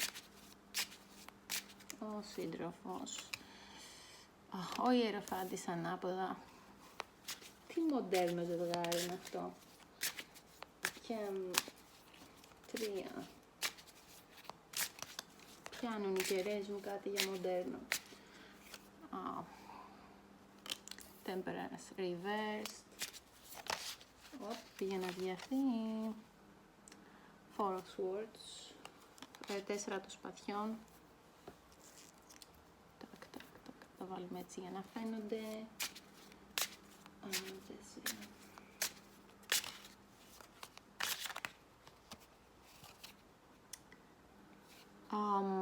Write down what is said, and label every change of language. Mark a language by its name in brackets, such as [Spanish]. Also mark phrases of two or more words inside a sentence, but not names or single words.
[Greek] Ο σύντροφος. Ο ιεροφάντης ανάποδα. Τι μοντέρνο ζευγάρι είναι αυτό. Και 3. Πιάνουν οι κεραίες μου κάτι για μοντέρνο. [English] Temperance reversed. [Greek] Πήγε να βγει αυτή. [English] 4 of swords. [Greek] 4 των σπαθιών. Θα βάλουμε έτσι για να φαίνονται. 4.